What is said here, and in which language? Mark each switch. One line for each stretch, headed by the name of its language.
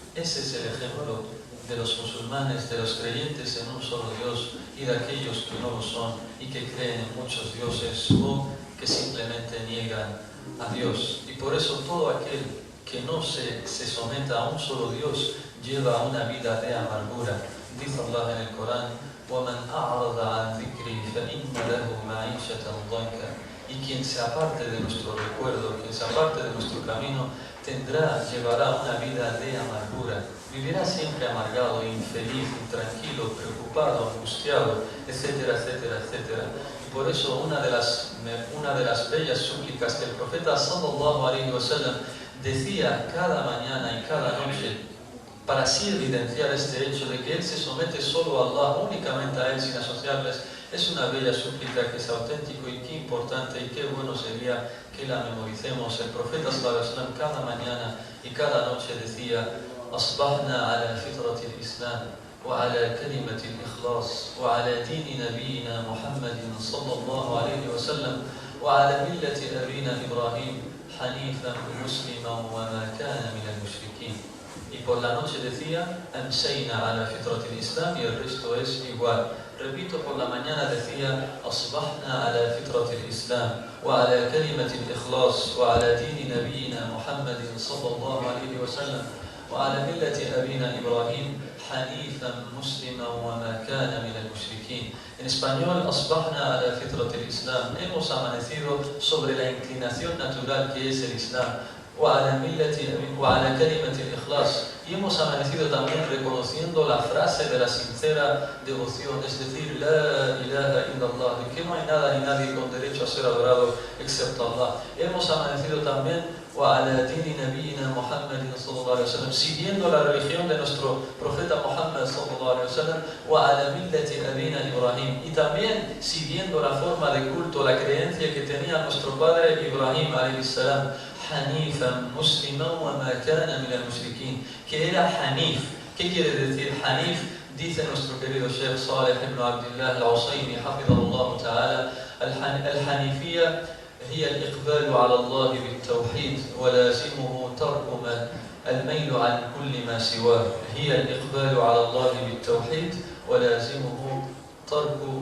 Spanish: Ese es el ejemplo de los musulmanes, de los creyentes en un solo Dios y de aquellos que no lo son y que creen en muchos dioses o que simplemente niegan a Dios. Y por eso todo aquel que no se someta a un solo Dios lleva una vida de amargura. Dice Allah en el Corán,
Arabic: وَمَنْ أَعْرَضَ عَنْ ذِكْرِي فَإِنَّ لَهُ مَعِيشَةً ضَنْكًا.
Spanish: Y quien se aparte de nuestro recuerdo, quien se aparte de nuestro camino, llevará una vida de amargura. Vivirá siempre amargado, infeliz, intranquilo, preocupado, angustiado, etcétera, etcétera, etcétera. Y por eso una de las bellas súplicas que el profeta sallallahu alaihi wasallam decía cada mañana y cada noche, para así evidenciar este hecho de que él se somete solo a Allah, únicamente a él sin asociarles, es una bella súplica que es auténtico y qué importante y qué bueno sería que la memoricemos. El profeta sallallahu alaihi wasallam cada mañana y cada noche decía:
Arabic: أصبحنا على فطرة الإسلام وعلى كلمة الإخلاص وعلى دين نبينا محمد صلى الله عليه وسلم وعلى ملة أبينا إبراهيم حنيفا مسلما وما كان من المشركين.
Spanish: Y por la noche decía:
Arabic: أمسينا على فطرة الإسلام,
Spanish: y el resto es igual.
Arabic: Repito, por la mañana decía: أصبحنا على فطرة الإسلام وعلى كلمة الإخلاص وعلى دين نبينا محمد صلى الله عليه وسلم وعلى ملة أبينا إبراهيم حنيفا مسلما وما كان من المشركين.
Spanish: En español,
Arabic: أصبحنا على فطرة الإسلام.
Spanish: Hemos amanecido sobre la inclinación natural que es el Islam.
Arabic: وعلى كلمة الإخلاص.
Spanish: Y hemos amanecido también reconociendo la frase de la sincera devoción, es decir, La ilaha illallah, de que no hay nada ni nadie con derecho a ser adorado excepto Allah. Hemos amanecido también
Arabic: وعلى دين نبينا محمد صلى الله عليه وسلم,
Spanish: siguiendo la religión de nuestro profeta Muhammad صلى الله عليه وسلم,
Arabic: وعلى ملة أبينا إبراهيم,
Spanish: y también siguiendo la forma de culto, la creencia que tenía nuestro padre Ibrahim alayhi salam,
Arabic: حنيفا مسلما وما كان من المشركين,
Spanish: que era Hanif. ¿Qué quiere decir Hanif? Dice nuestro querido
Arabic: Sheikh Saleh ibn Abdullah al-Usaymi حفظه تعالى, الحنيفية هي الإقبال على الله بالتوحيد ولازمه ترك الميل عن كل ما سواه. هي الإقبال على الله بالتوحيد ولازمه ترك